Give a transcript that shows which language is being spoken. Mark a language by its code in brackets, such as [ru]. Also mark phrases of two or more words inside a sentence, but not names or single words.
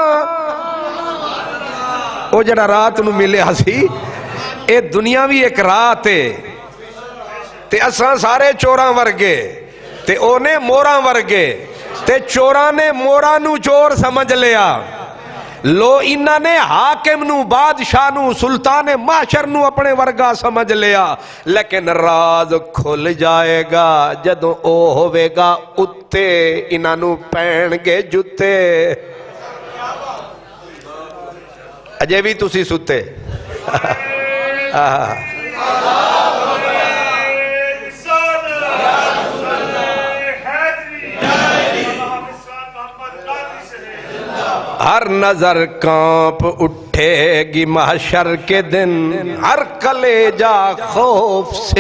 [pa] او جڑا رات نو ملے ہسی، اے دنیا بھی ایک رات ہے تے اساں سارے چوراں ورگے تے اونے موراں ورگے تے چوراں نے موراں نو چور سمجھ لیا، لو انہاں نے حاکم نو بادشاہ نو سلطان معاشر نو اپنے ورگا سمجھ لیا، لیکن راز کھل جائے گا جدوں او ہوے گا اتے انہاں نو پہن گے جتے۔ اجے بھی تسی ستے [ur] ہر نظر کانپ اٹھے گی محشر کے دن، ہر کلیجہ خوف سے